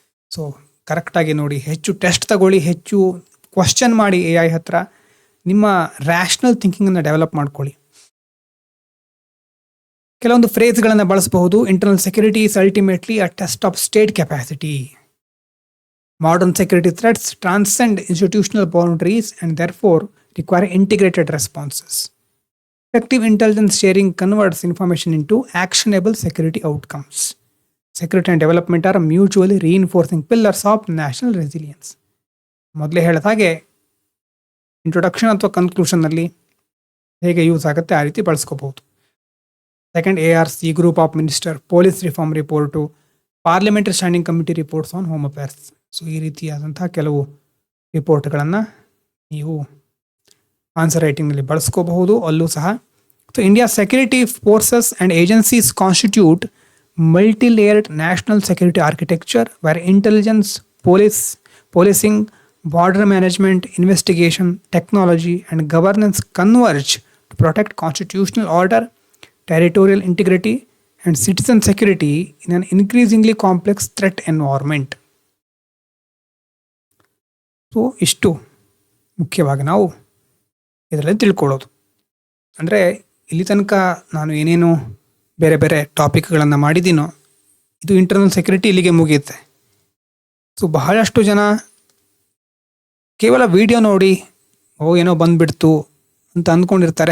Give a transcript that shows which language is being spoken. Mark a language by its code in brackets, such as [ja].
[kn] So ಕರೆಕ್ಟಾಗಿ ನೋಡಿ, ಹೆಚ್ಚು ಟೆಸ್ಟ್ ತಗೊಳ್ಳಿ, ಹೆಚ್ಚು ಕ್ವಶನ್ ಮಾಡಿ ಎ ಐ ಹತ್ರ. ನಿಮ್ಮ ರ್ಯಾಷನಲ್ ಥಿಂಕಿಂಗನ್ನು ಡೆವಲಪ್ ಮಾಡ್ಕೊಳ್ಳಿ. ಕೆಲವೊಂದು ಫ್ರೇಸ್ಗಳನ್ನು ಬಳಸಬಹುದು. [en] Internal security is ultimately a test of state capacity. Modern security threats transcend institutional boundaries and therefore require integrated responses. Effective intelligence sharing converts information into actionable security outcomes. Security and development are mutually reinforcing pillars of national resilience. [kn] ಮೊದಲೇ ಹೇಳಿದ ಹಾಗೆ introduction ಅಥವಾ ಕನ್ಕ್ಲೂಷನ್ನಲ್ಲಿ ಹೇಗೆ use ಆಗುತ್ತೆ ಆ ರೀತಿ ಬಳಸ್ಕೋಬಹುದು. [en] Second, ARC group of minister police reform report, parliamentary standing committee reports on home affairs. [kn] So ಈ ರೀತಿಯಾದಂಥ ಕೆಲವು ರಿಪೋರ್ಟ್ಗಳನ್ನು ನೀವು ಆನ್ಸರ್ ರೈಟಿಂಗ್ನಲ್ಲಿ ಬಳಸ್ಕೋಬಹುದು. ಅಲ್ಲೂ ಸಹ [en] So India security forces and agencies constitute multi layered national security architecture where intelligence, policing, border management, investigation, technology and governance converge to protect constitutional order, territorial integrity and citizen security in an increasingly complex threat environment. [kn] So ಇಷ್ಟು ಮುಖ್ಯವಾಗಿ ನಾವು ಇದರಲ್ಲಿ ತಿಳ್ಕೊಳ್ಳೋದು. ಅಂದರೆ ಇಲ್ಲಿ ತನಕ ನಾನು ಏನೇನು ಬೇರೆ ಬೇರೆ ಟಾಪಿಕ್ಗಳನ್ನು ಮಾಡಿದ್ದೀನೋ, ಇದು ಇಂಟರ್ನಲ್ ಸೆಕ್ಯೂರಿಟಿ ಇಲ್ಲಿಗೆ ಮುಗಿಯುತ್ತೆ. ಸೊ ಬಹಳಷ್ಟು ಜನ ಕೇವಲ ವಿಡಿಯೋ ನೋಡಿ ಏನೋ ಬಂದುಬಿಡ್ತು ಅಂತ ಅಂದ್ಕೊಂಡಿರ್ತಾರೆ.